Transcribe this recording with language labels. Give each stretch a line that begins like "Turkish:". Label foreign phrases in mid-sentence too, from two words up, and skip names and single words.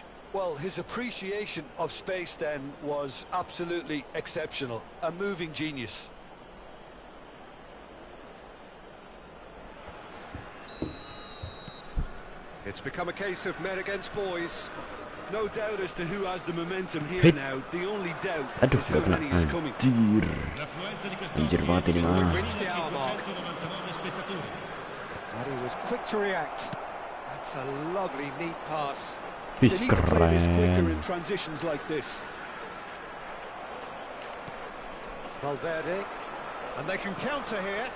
English: Well, his appreciation of space then was absolutely exceptional. A moving genius. It's become a case of men against boys. No doubt as to who has the momentum here Hit. now. The only doubt
Indonesian: Aduh,
English: is how
Indonesian: gak kena.
English: many is coming.
Indonesian: Anjir. Anjir banget ini mah.
English: We've reached the hour mark. And he was quick to react. That's a lovely, neat pass.
Indonesian: Wih,
English: They need to play this quicker
Indonesian: keren.
English: in transitions like this. Valverde. And they can counter here.